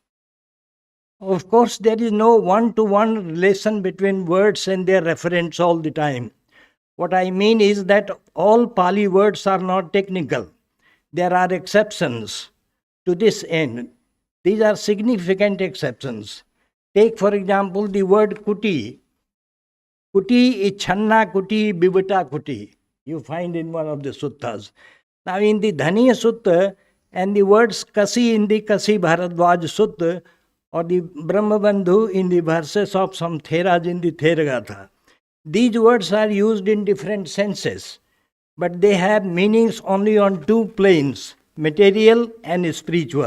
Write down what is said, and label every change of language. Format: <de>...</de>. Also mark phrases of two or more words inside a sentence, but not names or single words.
<en>Of course, there is no one-to-one relation between words and their referents all the time. What I mean is that all Pali words are not technical. There are exceptions to this end. These are significant exceptions. Take, for example, the word kuti.</en> <pi>Kuti is channa kuti, bibata kuti.</pi> <en>You find in one of the suttas. Now in the Dhaniya Sutta and the words kasi in the Kasi Bharadwaj Sutta or the Brahmabandhu in the verses of some Theras in the Theragatha. These words are used in different senses, but they have meanings only on 2 planes, material and spiritual.</en>